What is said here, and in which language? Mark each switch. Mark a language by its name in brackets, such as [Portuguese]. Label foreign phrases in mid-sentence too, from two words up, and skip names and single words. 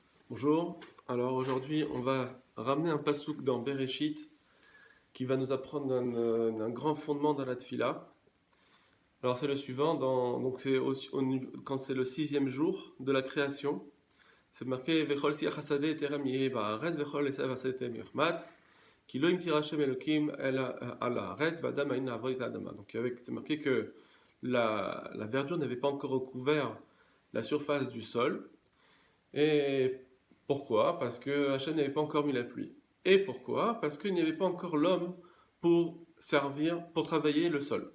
[French] Bonjour, alors aujourd'hui on va ramener un pasouk dans Bereshit qui va nous apprendre un grand fondement dans la tfila. Alors c'est le suivant, donc quand c'est le sixième jour de la création, c'est marqué [Hebrew] וכל שיח השדה טרם יהיה בארץ וכל עשב השדה יצמח כי לא ימטיר ה' אלוקים אל על הארץ ואדם אין לעבוד את האדמה. [French] Donc c'est marqué que la verdure n'avait pas encore recouvert la surface du sol. Et pourquoi? Parce que Hachem n'avait pas encore mis la pluie. Et pourquoi? Parce qu'il n'y avait pas encore l'homme pour pour travailler le sol.